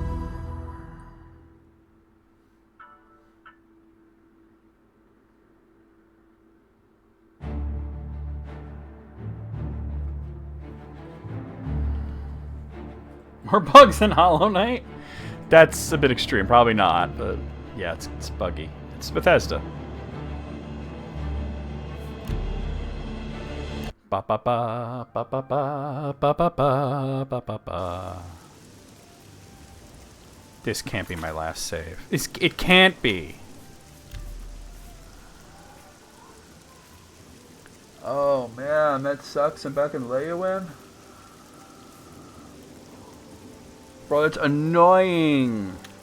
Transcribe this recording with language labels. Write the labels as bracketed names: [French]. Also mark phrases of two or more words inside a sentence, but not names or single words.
[English] More bugs than Hollow Knight? That's a bit extreme. Probably not, but yeah, it's buggy. It's Bethesda. Ba ba ba ba ba ba ba ba ba ba ba ba. This can't be my last save. It can't be. Oh man, that sucks. I'm back in Leyawen. Bro, that's annoying.